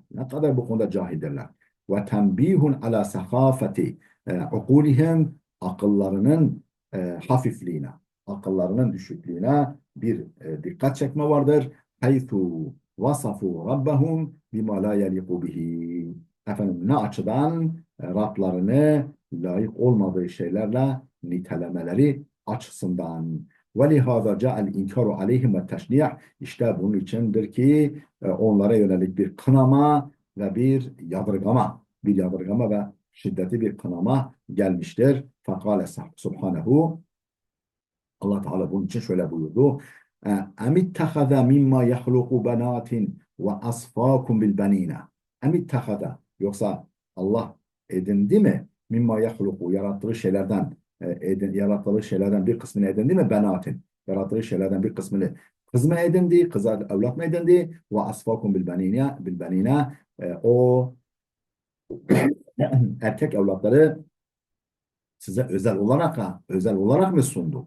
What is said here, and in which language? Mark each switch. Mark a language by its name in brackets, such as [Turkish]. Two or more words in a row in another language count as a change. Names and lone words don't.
[Turkish] Ne kadar bu konuda cahildirler. [Arabic] وتنبيه على سخافة عقولهم [Turkish] akıllarının hafifliğine, akıllarının düşüklüğüne bir dikkat çekme vardır. [Arabic] حيث وصفوا ربهم بما لا يليق به. [Turkish] Efendim ne açıdan Rablarını layık olmadığı şeylerle nitelemeleri açısından. [Arabic] وَلِهَذَا جَاءَ الْاِنْكَارُ عَلَيْهِمْ وَالتَّشْنِيعِ [Turkish] İşte bunun içindir ki onlara yönelik bir kınama ve bir yadırgama ve şiddetli bir kınama gelmiştir. [Arabic] فقال سبحانه [Turkish] Allah Teala bunun için şöyle buyurdu. [Arabic] اَمِتَّخَذَ مِمَّا يَخْلُقُ بَنَاتٍ وَأَصْفَاكُمْ بِالْبَن۪ينَ اَمِتَّخَذَ [Turkish] Yoksa Allah edindi mi? [Arabic] مما يخلق [Turkish] yarattığı şeylerden bir kısmını edindi mi? Benatin. Yarattığı şeylerden bir kısmını kız mı edindi? Kız evlat mı edindi? [Arabic] وأصفاكم بالبنين [Turkish] o erkek evlatları size özel olarak mı sundu?